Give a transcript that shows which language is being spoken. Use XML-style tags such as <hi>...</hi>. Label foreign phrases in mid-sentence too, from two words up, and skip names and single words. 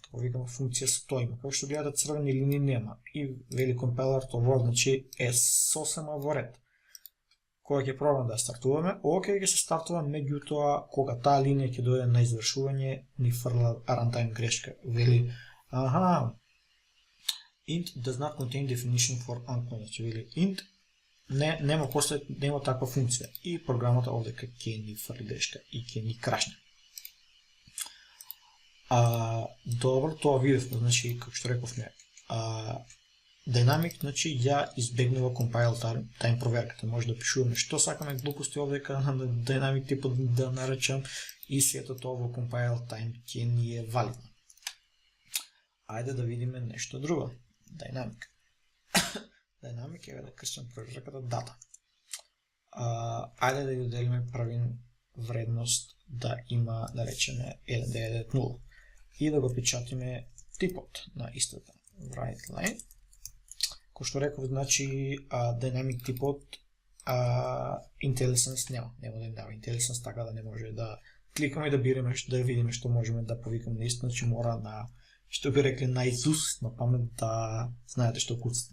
<mk>Повикам функција со тоа има. Како што гледате, црвени линии нема. И вели компайлер, тоа значи е сосема во ред. Кога ќе пробаме да стартуваме, ќе се стартува, меѓутоа кога таа линија ќе дојде на извршување, ни фрла runtime грешка. Вели,</mk> <en>int does not contain definition for unknown.</en> <mk>Значи вели int нема таква функција и програмата овдека ќе ни фрли грешка и ќе ни крашне. Добро, тоа видевме, значи како што рековме, Dynamic, значи ја избегнува</mk> <en>compile time</en> <mk>проверката. Може да пишуваме што сакаме глупости овдека на Dynamic типот да наречам и сето тоа во</mk> <en>compile time</en> <mk>ќе ни е валидно. Ајде да видиме нешто друго. Dynamic. Dynamic е да крстим проверката data. Ајде да ја доделиме правим вредност да има, да речеме 1990 и да го печатиме типот на истата</mk> <en>write line.</en> <mk>Кој што реков, значи Dynamic типот IntelliSense нема да им дава IntelliSense, така да не може да кликаме и да биреме, да видиме што можеме да повикаме наистина, значи мора на, што би рекли, на Изус, на памет да знаете што куцате.</mk>